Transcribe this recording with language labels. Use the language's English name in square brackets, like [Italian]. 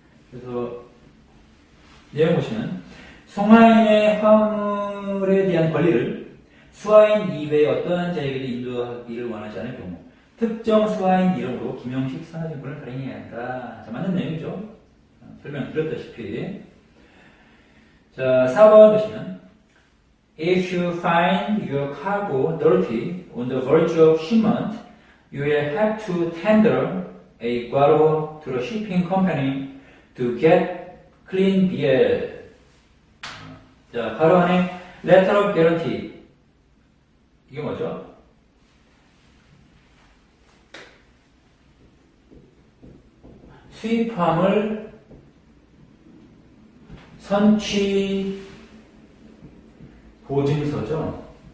[Korean] 그래서 내용 보시면 송하인의 화물에 대한 권리를 수하인 이외의 어떠한 자에게도 인도하기를 원하지 않을 경우 특정 수하인 이름으로 김영식 선화증권을 발행해야 한다. 자, 맞는 내용이죠. 설명드렸다시피. 자, 4번 보시면 [English] If you find your cargo dirty on the verge of shipment, you will have to tender a guaro to the shipping company to get clean BL. [Korean] 자, 바로 안에 letter of guarantee. 이게 뭐죠? 수입함을 선취 보증서죠.